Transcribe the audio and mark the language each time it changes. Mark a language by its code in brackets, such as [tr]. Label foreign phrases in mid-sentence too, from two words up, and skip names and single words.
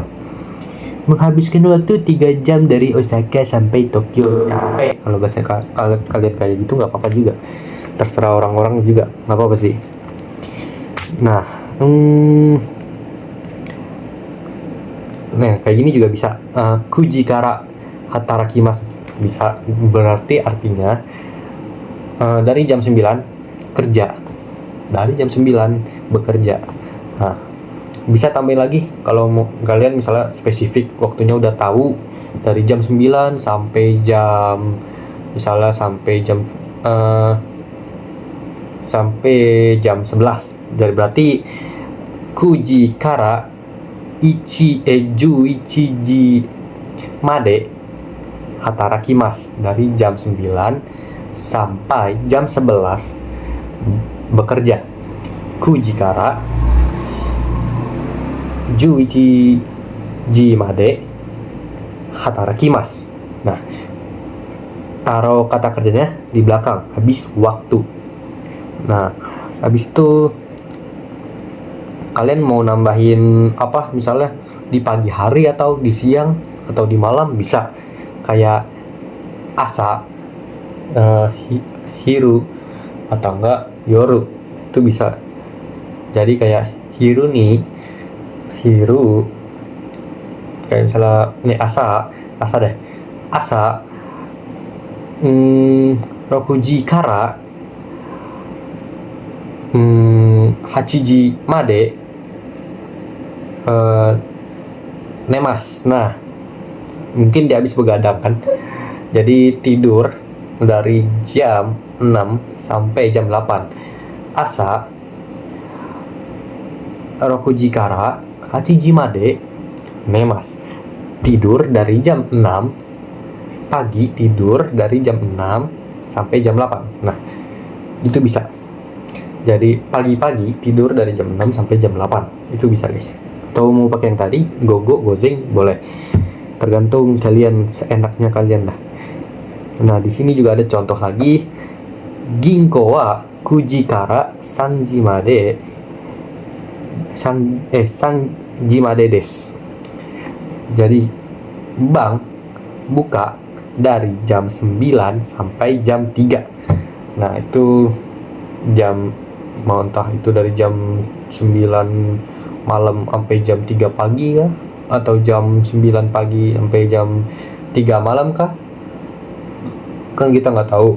[id] Menghabiskan waktu 3 jam dari Osaka sampai Tokyo. Capek kalau bahasa kalian kayak gitu, nggak apa-apa juga, terserah orang-orang juga, nggak apa-apa sih. Nah, nah kayak gini juga bisa. [ja] 九時から働きます [id] bisa, berarti artinya dari jam 9 kerja, dari jam 9 bekerja. Nah, bisa tambahin lagi kalau mau kalian misalnya spesifik waktunya udah tahu, dari jam 9 sampai jam, misalnya sampai jam 11. Jadi berarti [ja] 九時から一時まで働きます, [id] dari jam 9 sampai jam 11 bekerja. [ja] 九時から 11時まで働きます. [id] Nah, taruh kata kerjanya di belakang, habis waktu. Nah, habis itu kalian mau nambahin apa, misalnya di pagi hari atau di siang atau di malam bisa. Kayak asa, hiru, atau enggak yoru, itu bisa. Jadi kayak hiru kayak misalnya ini asa deh, [ja] 朝六時から8時まで寝ます. [id] Nah, mungkin dia habis begadang kan, jadi tidur dari jam 6 sampai jam 8. [ja] 朝六時から 8時まで nemas, [id] tidur dari jam 6 pagi, tidur dari jam 6 sampai jam 8. Nah, itu bisa. Jadi pagi-pagi tidur dari jam 6 sampai jam 8. Itu bisa, guys. Atau mau pakai yang tadi, gogo, gozeng, boleh. Tergantung kalian, seenaknya kalian lah. Nah, di sini juga ada contoh lagi. [ja] 銀行は九時から 3時まで3時まで des. [id] Jadi bank buka dari jam 9 sampai jam 3. Nah, itu jam, mau entah itu dari jam 9 malam sampai jam 3 pagi kah, atau jam 9 pagi sampai jam 3 malam kah, kan kita nggak tahu.